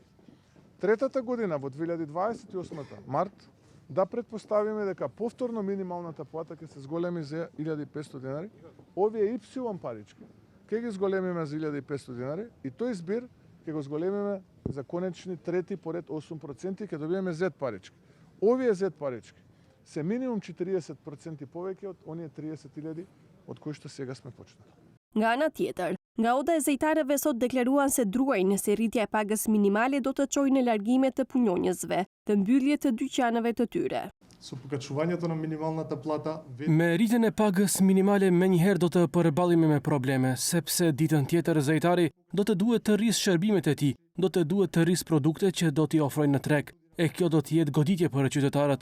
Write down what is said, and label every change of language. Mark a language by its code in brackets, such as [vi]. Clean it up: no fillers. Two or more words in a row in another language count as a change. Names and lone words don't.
[mk] Третата година во 2028 март да предпоставиме дека повторно минималната плата ќе се зголеми за 1500 денари, овие Y парички ќе ги зголемиме за 1500 денари и тој збир ќе го зголемиме за конечни трети поред 8% ќе добиеме Z парички. Овие Z парички се минимум 40% повеќе од оние 30.000 од кои што сега сме почнали. [sq] Nga ana tjetër, nga oda e zejtarëve sot deklaruan se druajnë se rritja e pagës minimale do të çojë në largime të punonjësve, të mbyllje të dyqaneve të tyre. Me rritjen e pagës minimale menjëherë do të përballemi me probleme, sepse ditën tjetër zejtari do të duhet të rrisë shërbimet e tij, do të duhet të rrisë produkte që do t'i ofrojnë në treg, e kjo do të jetë goditje për qytetarët.